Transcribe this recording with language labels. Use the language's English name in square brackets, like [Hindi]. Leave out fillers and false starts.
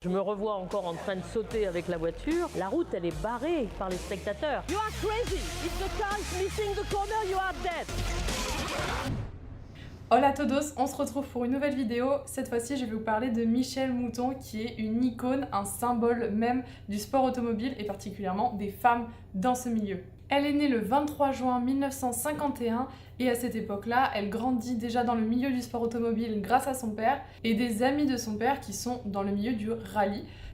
[French] Je me revois encore en train de sauter avec la voiture. La route, elle est barrée par les spectateurs. [English] You are crazy! If the car is missing the corner, you are dead! [Spanish] Hola todos, [French] on se retrouve pour une nouvelle vidéo. Cette fois-ci, je vais vous parler de Michèle Mouton, qui est une icône, un symbole même du sport automobile et particulièrement des femmes dans ce milieu. Elle est née le 23 juin 1951 et à cette époque-là, elle grandit déjà dans le milieu du sport automobile grâce à son père et des amis de son père qui sont dans le milieu du rallye.